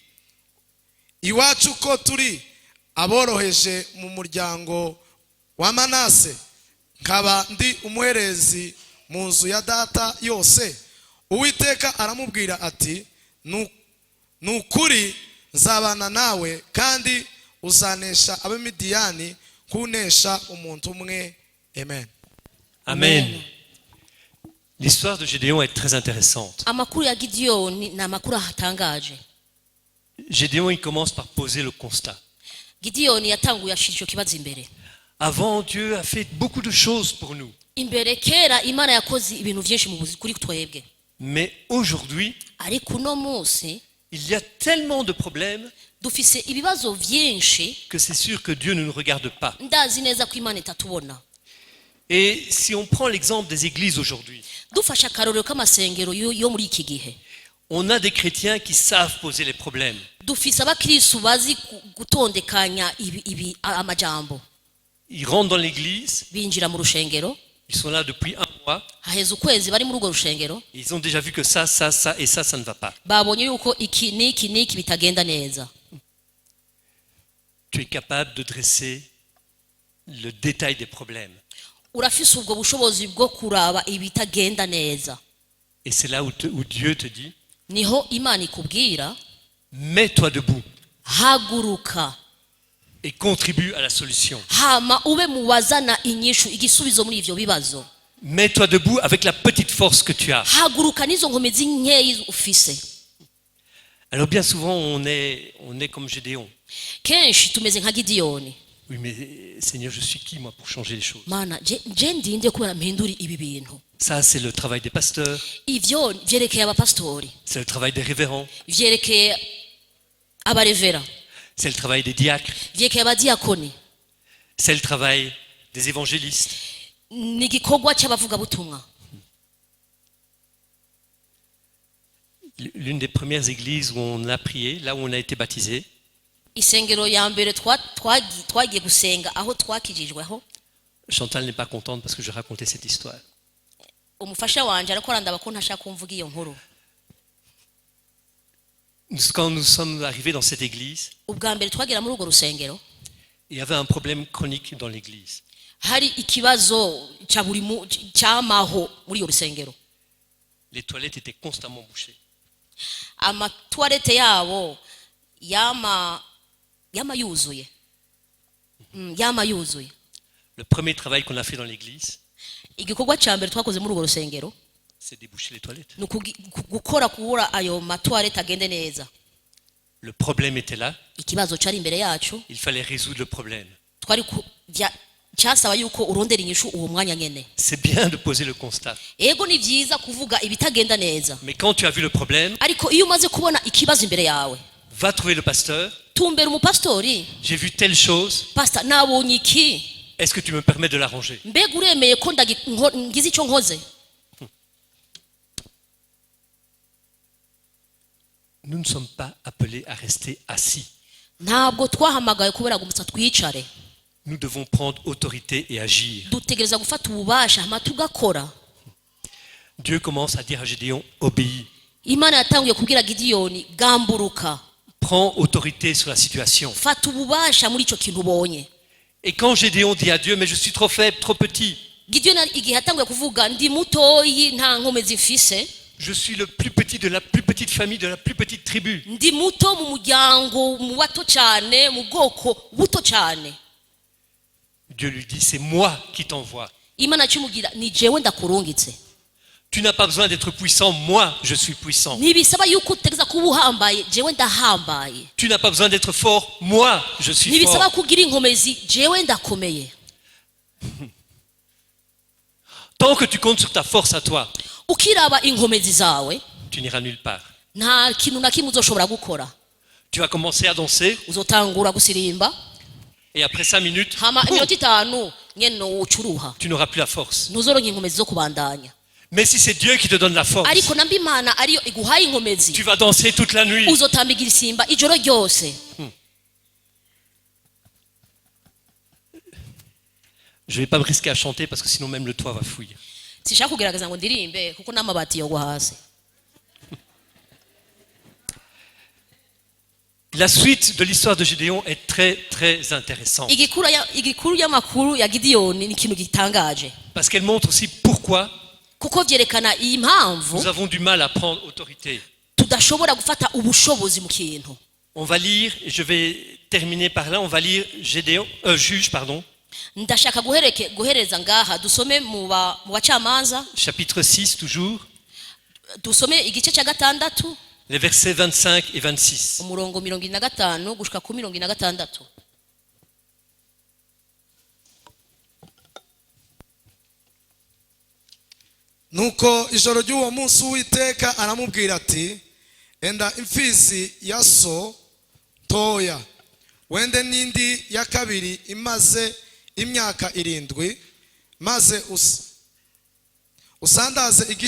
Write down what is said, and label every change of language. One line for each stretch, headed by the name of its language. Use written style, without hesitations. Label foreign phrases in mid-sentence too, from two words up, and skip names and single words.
Kinyarwanda: Iwacu ko turi aboroheje mu muryango wa Manase, nkaba ndi umuherezi mu nzu ya data yose. Uwiteka aramubwira ati, nukuri nzabana nawe, kandi uzanesha Abamidiyani kunesha umuntu umwe. Amen. Amen.
French: L'histoire de Gédéon est très intéressante.
Rundi: Amakuru ya Gideyoni ni amakuru atangaje.
French: Gédéon, il commence par poser le constat.
Rundi: Gideyoni yatanguye ashira ico kibazo imbere.
French: Avant, Dieu a fait beaucoup de choses pour nous.
Rundi: Imbere kera Imana yakoze ibintu byinshi mu buzima kuri twebwe.
French: Mais aujourd'hui,
Rundi: Ariko uno munsi
French: il y a tellement de problèmes
Rundi: dufise ibibazo byinshi,
French: que c'est sûr que Dieu ne nous regarde pas.
Rundi: ndazi neza ko Imana itatubona.
French: Et si on prend l'exemple des églises aujourd'hui,
Rundi: Dufasha akarorero k'amasengero yo muri iki gihe,
French: on a des chrétiens qui savent poser les problèmes.
Rundi: dufise abakristo bazi gutondekanya amajambo.
French: Ils rentrent dans l'église,
Rundi: Binjira mu rushengero,
French: ils sont là depuis un mois,
Rundi: haheze ukwezi bari muri urwo rushengero,
French: ils ont déjà vu que ça et ça ne va pas.
Rundi: babonye yuko iki niki bitagenda neza.
French: Tu es capable de dresser le détail des problèmes.
Rundi: Urafise ubwo bushobozi bwo kuraba ibitagenda neza.
French: Et c'est là où Dieu te dit,
Rundi: Niho Imana ikubwira,
French: mets-toi debout
Rundi: haguruka,
French: et contribue à la solution.
Rundi: hama ube muwazana inyishu igisubizo muri ivyo bibazo.
French: Mets-toi debout avec la petite force que tu as.
Rundi: Haguruka nizo nkomezi nkeyi ufise.
French: Alors bien souvent, on est comme Gédéon.
Rundi: Kenshi tumeze nka Gideyoni.
French: Oui, mais Seigneur, je suis qui moi pour changer les choses?
Rundi: Mana je ndinde kubera mpinduri ibi bintu.
French: Ça, c'est le travail des pasteurs,
Rundi: Ivyo vyerekeye abapastori,
French: c'est le travail des révérends,
Rundi: vyerekeye abarevera,
French: c'est le travail des diacres,
Rundi: vyerekeye abadiakoni,
French: c'est le travail des évangélistes.
Rundi: ni igikorwa cy'abavugabutumwa.
French: L'une des premières églises où on a prié, là où on a été baptisé,
Rundi: Isengero ya mbere twagiye gusenga aho twakijijweho,
French: Chantal n'est pas contente parce que je racontais cette histoire.
Rundi: umufasha wanje ariko arandaba ko ntashaka kumvuga iyo nkuru.
French: Quand nous sommes arrivés dans cette église,
Rundi: ubwa mbere twagera muri urwo rusengero
French: il y avait un problème chronique dans l'église.
Rundi: hari ikibazo cyamaho muri iyo rusengero.
French: Les toilettes étaient constamment bouchées.
Rundi: Amatoilette yabo yama yuzuye. Yama yuzuye.
French: Le premier travail qu'on a fait dans l'église,
Rundi: Igikorwa cya mbere twakoze muri urwo rusengero
French: c'est déboucher les toilettes.
Rundi: ni gukora kubura ayo matoilette agende neza.
French: Le problème était là,
Rundi: Ikibazo cyari imbere yacu
French: il fallait résoudre le problème.
Rundi: twari cyasaba yuko urondera inyishu uwo mwanya nyene.
French: C'est bien de poser le constat.
Rundi: Ego ni byiza kuvuga ibitagenda neza,
French: Mais quand tu as vu le problème,
Rundi: ariko iyo umaze kubona ikibazo imbere yawe
French: va trouver le pasteur.
Rundi: tumbera umupastori,
French: J'ai vu telle chose.
Rundi: pastor nabonye iki,
French: Est-ce que tu me permets de l'arranger?
Rundi: mbega uremeye ko ngize icyo nkoze.
French: Nous ne sommes pas appelés à rester assis.
Rundi: Ntabwo twahamagaye kubera gusa twicare,
French: Nous devons prendre autorité et agir.
Rundi: dutegereza gufata ububasha hama tugakora.
French: Dieu commence à dire à Gédéon, obéis.
Rundi: Imana yatanguye kubwira Gidiyoni, gamburuka,
French: Prends autorité sur la situation.
Rundi: fata ububasha muri icyo kintu ubonye.
French: Et quand Gédéon dit à Dieu, mais je suis trop faible, trop petit,
Rundi: Gidiyoni igihe yatanguye kuvuga ndi mutoyi nta nkomezi mfise,
French: je suis le plus petit de la plus petite famille, de la plus petite tribu.
Rundi: ndi muto mu muryango mu bato cyane, mu bwoko buto cyane.
French: Dieu lui dit, c'est moi qui t'envoie.
Rundi: Imana kimubwira ni jewe ndakurungitse.
French: Tu n'as pas besoin d'être puissant, moi je suis puissant.
Rundi: Ntibisaba yuko utegereza kuba uhambaye, jewe ndahambaye.
French: Tu n'as pas besoin d'être fort, moi je suis
Rundi: Ntibisaba
French: fort.
Rundi: kugira inkomezi, jewe ndakomeye.
French: Tant que tu comptes sur ta force à toi,
Rundi: Ukiraba inkomezi zawe
French: tu n'iras nulle part.
Rundi: nta kintu na kimwe uzoshobora gukora.
French: Tu vas commencer à danser
Rundi: Uzotangura gusirimba
French: et après 5 minutes,
Rundi: hama iminota itanu nyene ucuruha,
French: tu n'auras plus la force.
Rundi: ntuzoronka inkomezi zo kubandanya.
French: Mais si c'est Dieu qui te donne la force,
Rundi: Ariko namba Imana ariyo iguhaye inkomezi,
French: tu vas danser toute la nuit.
Rundi: uzotambigira isimba ijoro ryose.
French: Je ne vais pas me risquer à chanter parce que sinon même le toit va fouiller.
Rundi: Sishaka kugerageza ngo ndirimbe kuko n'amabati yogwa hasi.
French: La suite de l'histoire de Gédéon est très très intéressante
Rundi: Igikuru y'amakuru ya Gidiyoni ni ikintu gitangaje,
French: parce qu'elle montre aussi pourquoi
Rundi: kuko vyerekana iyi mpamvu
French: nous avons du mal à prendre autorité.
Rundi: tudashobora gufata ubushobozi mu kintu.
French: On va lire, et je vais terminer par là, on va lire Juge,
Rundi: Ndashaka guhereza ngaha dusome mu bacamanza,
French: chapitre 6 toujours,
Rundi: dusome igice cya gatandatu
French: les versets 25 et 26.
Rundi: umurongo 25 gushika ku 26.
Kinyarwanda: nuko ijoro ry'uwo munsi uwiteka aramubwira ati enda imfizi ya so toya wende n'indi ya kabiri imaze imyaka 7 maze usandaze